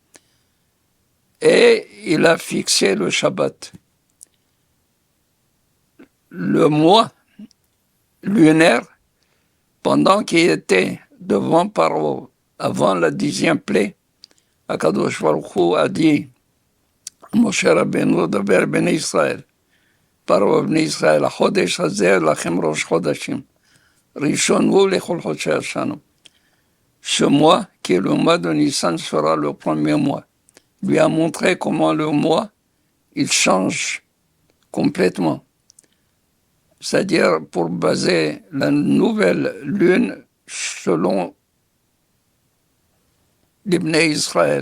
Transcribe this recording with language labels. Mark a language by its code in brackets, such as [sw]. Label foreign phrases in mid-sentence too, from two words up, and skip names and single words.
[fr] Et il a fixé le Shabbat. Le mois lunaire, pendant qu'il était devant Paro, avant la 10e plaie, [he] הקדוש ברוך הוא [fr] a dit, [he] משה רבינו דבר בני ישראל פרעה בני ישראל חודש הזה לכם ראש חודשים ראשון הוא לכל חודשי השנה. [fr] Ce mois, qui est le mois de Nissan, sera le premier mois. Lui a montré comment le mois, il change complètement. C'est-à-dire pour baser la nouvelle lune selon l'Ibn Israël.